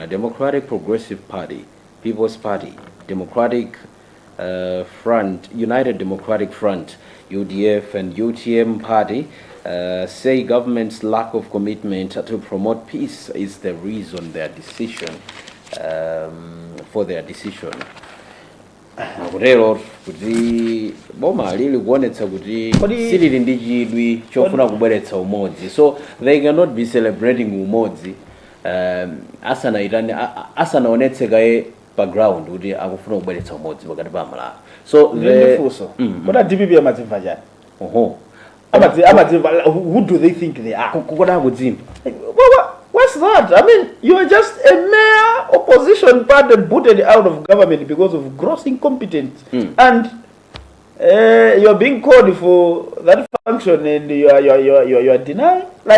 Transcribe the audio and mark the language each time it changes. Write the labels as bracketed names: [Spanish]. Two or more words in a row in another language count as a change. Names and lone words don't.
[English] Democratic Progressive Party, People's Party, Democratic Front, United Democratic Front, UDF and UTM Party say government's lack of commitment to promote peace is the reason their decision for their decision. [Nyanja] Makutero kuti boma lili kuonetsa kuti silili ndi chidwi chofuna kubweretsa umodzi, [English] so they cannot be celebrating [Nyanja] umodzi asanaonetse kaye background kuti akufuna kubweretsa umodzi pakati pa Malawi. So what DPP amadzimva chani? [English] Who do they think they are? [Nyanja] Kukoda kudzimva. [English] What's that? I mean, you are just a mere opposition party booted out of government because of gross incompetence, and you are being called for that function, and you are denying.